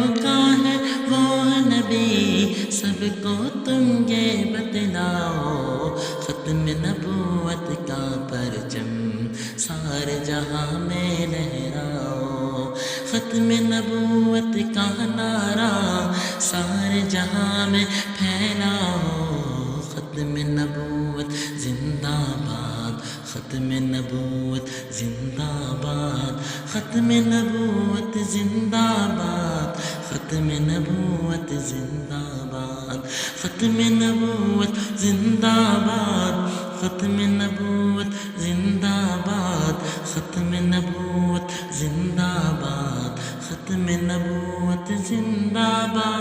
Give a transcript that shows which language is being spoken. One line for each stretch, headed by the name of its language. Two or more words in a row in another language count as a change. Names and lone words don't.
Urdu: کا ہے وہ نبی سب کو تم یہ بتلاؤ ختم نبوت کا پرچم سارے جہاں میں لہراؤ ختم نبوت کا نعرہ سارے جہاں میں پھیلاؤ ختم نبوت زندہ باد ختم نبوت زندہ باد ختم نبوت زندہ باد ختم نبوت زندہ باد ختم نبوت زندہ باد ختم نبوت زندہ باد ختم نبوت زندہ باد ختم نبوت زندہ باد